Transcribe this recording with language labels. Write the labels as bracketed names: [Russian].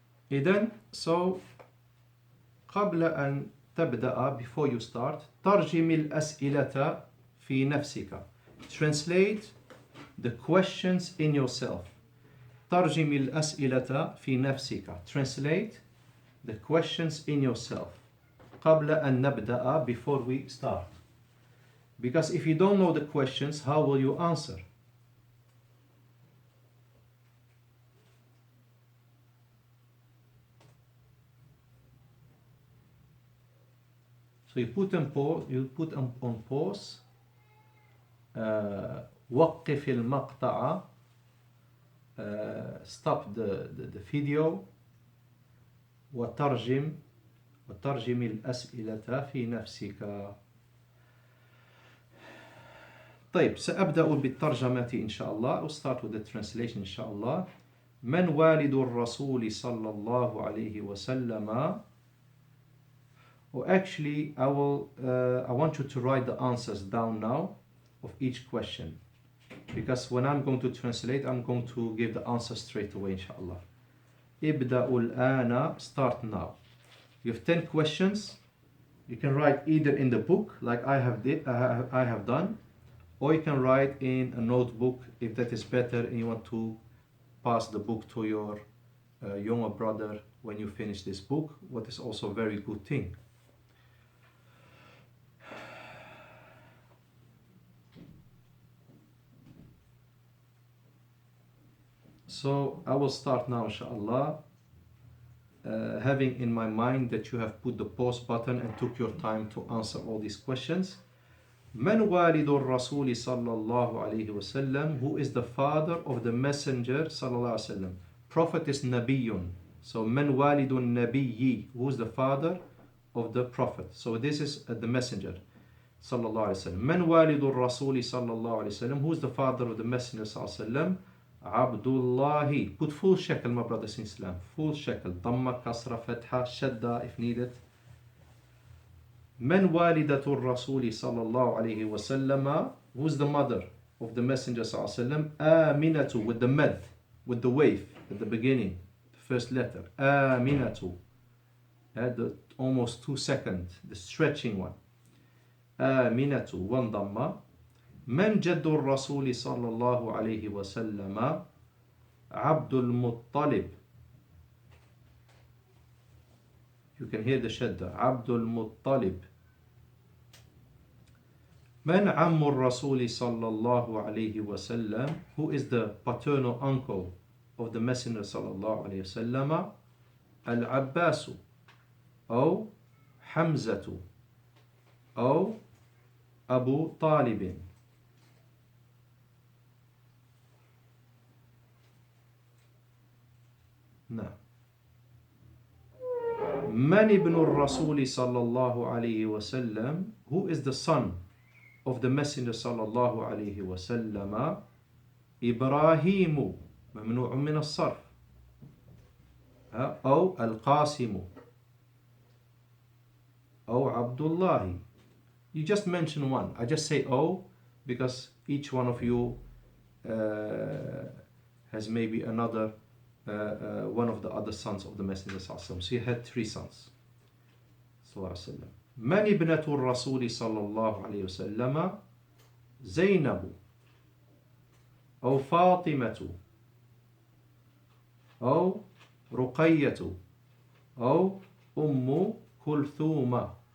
[Arabic] إذن, so قبل أن تبدأ, [English] before you start, [Arabic] ترجم الأسئلة في نفسك. [English] Translate the questions in yourself. [Arabic] ترجم الأسئلة في نفسك. [English] Translate the questions in yourself. [Arabic] قبل أن نبدأ, [English] before we start. Because if you don't know the questions, how will you answer? So you put on pause. [Arabic] وقف المقطع. [English] Stop the video. [Arabic] وترجم الأسئلة في نفسك. طيب, سأبدأ بالترجمة إن شاء الله. [English] I'll start with the translation [Arabic] إن شاء الله. من والد الرسول صلى الله عليه وسلم. [English] Or actually, I want you to write the answers down now of each question, because when I'm going to translate, I'm going to give the answer straight away, inshallah. [Arabic] ابدأوا الآن, [English] start now. You have 10 questions. You can write either in the book, like I have done, or you can write in a notebook if that is better and you want to pass the book to your younger brother when you finish this book, what is also a very good thing. So I will start now, inshallah, having in my mind that you have put the pause button and took your time to answer all these questions. [Arabic] من والد الرسول صلى الله عليه وسلم. [English] Who is the father of the messenger صلى الله عليه وسلم? Prophet is نبي. [Arabic] So من والد النبي. [English] Who is the father of the prophet? So this is the messenger صلى الله عليه وسلم. [Arabic] من والد الرسول صلى الله عليه وسلم. [English] Who is the father of the messenger صلى الله عليه وسلم? Abdullah. Put full shekel, my brothers in Islam. Full shekel. Dhamma, kasra, fatha, shadda if needed. [Arabic] من والدة الرسول صلى الله عليه وسلم. [English] Who's the mother of the messenger صلى الله عليه وسلم? آمنة, with the med, with the wave at the beginning, the first letter. [Arabic] آمنة. [English] The almost 2 second, the stretching one. آمنة, one dhamma. [Arabic] من جد الرسول صلى الله عليه وسلم. عبد المطلب. [English] You can hear the shadda. عبد المطلب. [Arabic] من عم الرسول صلى الله عليه وسلم. [English] Who is the paternal uncle of the messenger صلى الله عليه وسلم? [Arabic] العباس أو حمزة أو أبو طالب. نعم. من ابن الرسول صلى الله عليه وسلم. [English] Who is the son of the messenger صلى الله عليه وسلم? [Arabic] إبراهيم, ممنوع من الصرف. أو القاسم أو عبد الله. [English] You just mention one. I just say O because each one of you has maybe another one of the other sons of the Messenger صلى الله عليه وسلم. So he had 3 sons. صلى الله عليه وسلم. [Arabic] من ابنة الرسول صلى الله عليه وسلم؟ زينب أو فاطمة أو رقية أو أم كلثوم.